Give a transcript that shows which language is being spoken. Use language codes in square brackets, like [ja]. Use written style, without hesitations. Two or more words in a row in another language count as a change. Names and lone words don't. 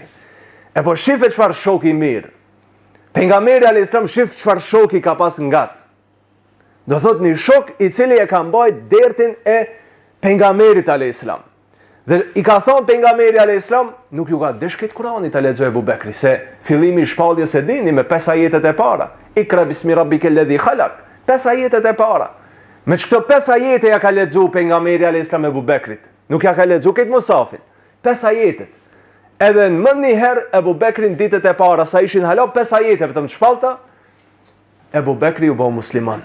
[sq] E po shife çfarë shoki mirë. Pejgamberi [ar] عليه السلام [sq] shif çfarë shoki ka pas ngat. Do thot një shok i cili e ka mbajt dertin e pejgamberit [ar] عليه السلام. [sq] Dhe i ka thonë pejgamberi [ar] عليه السلام, [sq] nuk ju ka dëshkit Kur'anit ta lexoj Ebu Bekri, se fillimi i shpalljes e dini me 5 ajetet e para. [ar] اقرأ باسم ربك الذي خلق. [sq] 5 ajetet e para. Me çto 5 ajete ja ka lexuar pejgamberi [ar] عليه السلام [sq] Ebu Bekrit. Nuk ja ka lexuar këtë musafin. 5 ajetet. Edhe në më njëherë Ebu Bekrin ditët e para, sa ishin hala 5 ajete vetëm të shpalta, Ebu Bekri u bo musliman.